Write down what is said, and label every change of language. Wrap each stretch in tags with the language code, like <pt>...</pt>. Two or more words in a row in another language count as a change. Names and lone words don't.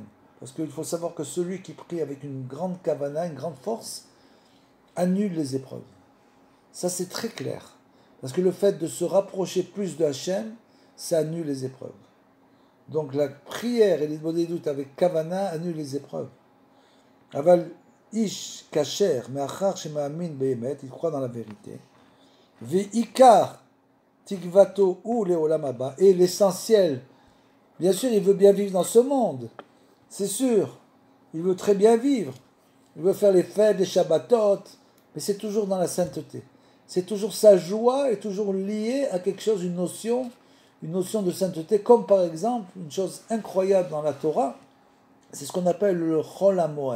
<fr>Parce qu'il faut savoir que celui qui prie avec une grande kavana, une grande force, annule les épreuves. Ça c'est très clair. Parce que le fait de se rapprocher plus de Hachem, ça annule les épreuves. Donc la prière et les doutes avec kavana annulent les épreuves.</fr> <he>אבל איש כשר מאחר שמאמין באמת,</he> <fr>il croit dans la vérité.</fr> <he>ועיקר תקוותו הוא לעולם הבא,</he> <fr>et l'essentiel, bien sûr il veut bien vivre dans ce monde. C'est sûr, il veut très bien vivre, il veut faire les fêtes, les shabbatot, mais c'est toujours dans la sainteté. C'est toujours sa joie est toujours liée à quelque chose, une notion de sainteté, comme par exemple, une chose incroyable dans la Torah, c'est ce qu'on appelle le Chol HaMoed.</fr>